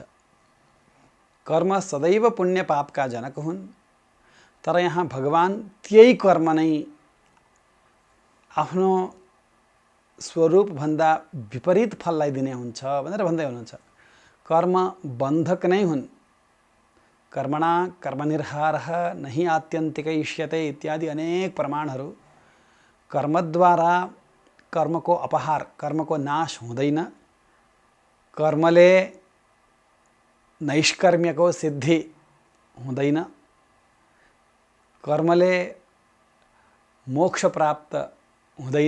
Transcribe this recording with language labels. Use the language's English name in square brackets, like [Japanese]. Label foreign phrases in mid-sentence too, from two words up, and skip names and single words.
[Nepali] कर्म सदैव पुण्य पापका जनक हुन्। तर यहाँ भगवान त्यही कर्म नै आफ्नो स्वरूप भन्दा विपरीत फललाई दिने हुन्छ भनेर भन्दै हुनुहुन्छ। कर्म बन्धक नै हुन्। [Sanskrit] कर्मणा कर्मनिर्हारः नहि आत्यन्तिकैष्यते [Nepali] इत्यादि अनेक प्रमाणहरू कर्मद्वारा कर्मको अपहार, कर्मको नाश हुँदैन। कर्मले नैष्कर्म्यको सिद्धि हुँदैन। कर्मले मोक्ष प्राप्त हुँदैन।